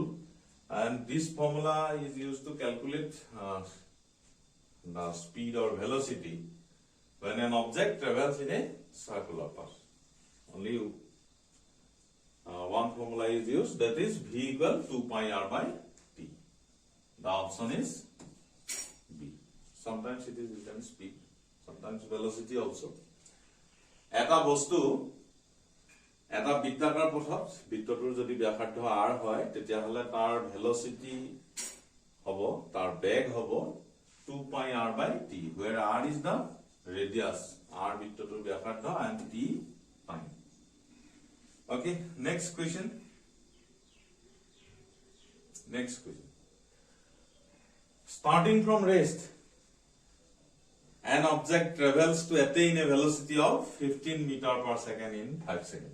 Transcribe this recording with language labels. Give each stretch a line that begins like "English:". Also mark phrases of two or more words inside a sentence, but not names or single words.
English: And this formula is used to calculate the speed or velocity when an object travels in a circular path. Only one formula is used, that is v equal 2 pi r by t. The option is B. Sometimes it is written speed, sometimes velocity also.
Assamese: এটা বস্তু এটা বৃত্তাকাৰ পথত বৃত্তটোৰ যদি ব্যাসাৰ্ধ r হয়, তেতিয়া হলে তাৰ ভেলোসিটি হ'ব, তাৰ বেগ হ'ব
English: 2 pi r by t, where r is the radius,
Assamese: r বৃত্তটোৰ ব্যাসাৰ্ধ
English: and t time. Okay, next question. Starting from rest, an object travels to attain a velocity of 15 meter per second in 5 seconds.